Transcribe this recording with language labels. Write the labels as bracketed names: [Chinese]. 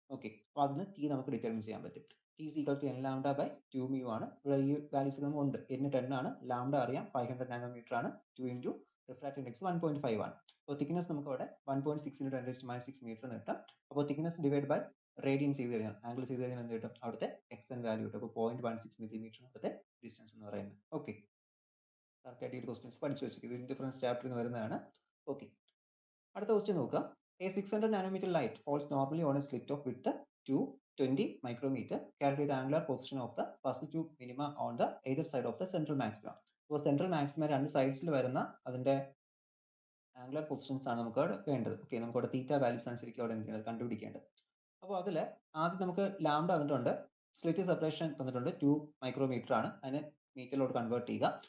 [Malayalam] Okay, അപ്പോൾ അതിന് t നമുക്ക് ഡിറ്റർമിൻ ചെയ്യാൻ പറ്റും. [English] t is equal to n lambda by 2 mu [Malayalam] ആണ്. ഇവിടെ ഈ വാല്യൂസ് നമുക്ക് ഉണ്ട്, n 10 ആണ്, lambda അറിയാം 500 നാനോമീറ്റർ ആണ്, 2 into refractive index 1.5 ആണ്. അപ്പോൾ thickness നമുക്ക് അവിടെ 1.6 × 10⁻6 മീറ്റർ എന്ന് കിട്ടും. അപ്പോൾ thickness ഡിവൈഡ് ബൈ റേഡിയൻ ചെയ്ത് കഴിഞ്ഞാൽ, ആംഗിൾ ചെയ്ത് കഴിഞ്ഞാൽ എന്ത് കിട്ടും, അവിടുത്തെ xn വാല്യൂ കിട്ടും. അപ്പോൾ 0.16 മില്ലിമീറ്റർ അവിടുത്തെ ഡിസ്റ്റൻസ് എന്ന് പറയുന്നത്. ഓക്കെ, കറക്റ്റ് ആയിട്ട് ഈ ക്വസ്റ്റ്യൻസ് പഠിച്ചു വെച്ചിരിക്കും, ഇത് ഇൻഡിഫറൻസ് ചാപ്റ്ററിൽ നിന്ന് വരുന്നതാണ്. ഓക്കെ, അടുത്ത ക്വസ്റ്റ്യൻ നോക്കുക, [English] A 600 nanometer light falls normally on a slit of width 220 micrometer. Calculate the angular position of the first two minima on the either side of the central maxima. [Malayalam] അപ്പോൾ central maxima രണ്ട് സൈഡ്സിൽ വരുന്ന അതിന്റെ angular positions ആണ് നമുക്ക് അവിടെ വേണ്ടത്. Okay, നമുക്ക് അവിടെ തീറ്റ വാല്യൂസ് ആണ് ശരിക്കും അവിടെ എന്ത് ചെയ്യുന്നത്, കണ്ടുപിടിക്കേണ്ടത്. അപ്പോൾ അതിൽ ആദ്യം നമുക്ക് ലാംഡ തന്നിട്ടുണ്ട്, സ്ലിറ്റ് സെപ്പറേഷൻ തന്നിട്ടുണ്ട് 2 മൈക്രോമീറ്റർ ആണ്, അതിനെ മീറ്ററിലോട്ട് കൺവേർട്ട് ചെയ്യുക.